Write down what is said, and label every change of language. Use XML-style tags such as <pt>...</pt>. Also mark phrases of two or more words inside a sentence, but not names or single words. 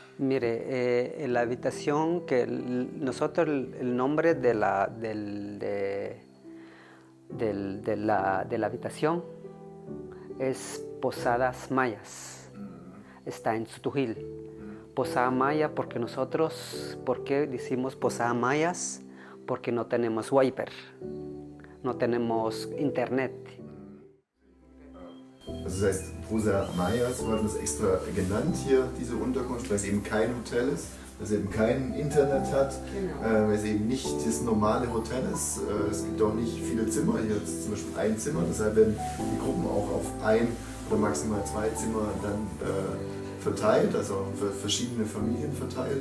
<es>Mire, la habitación que nosotros el nombre de la habitación es Posadas Mayas. Está en Sutujil. Posada Maya porque nosotros, ¿por qué decimos Posada Mayas? Porque no tenemos wiper, no tenemos internet.</es> <de>Also das heißt, Posada Mayas, so hat man es extra genannt hier, diese Unterkunft, weil es eben kein Hotel ist, weil es eben kein Internet hat, weil es eben nicht das normale Hotel ist. Es gibt auch nicht viele Zimmer, hier ist zum Beispiel ein Zimmer, deshalb werden die Gruppen auch auf ein oder maximal 2 Zimmer dann verteilt, also für verschiedene Familien verteilt.</de>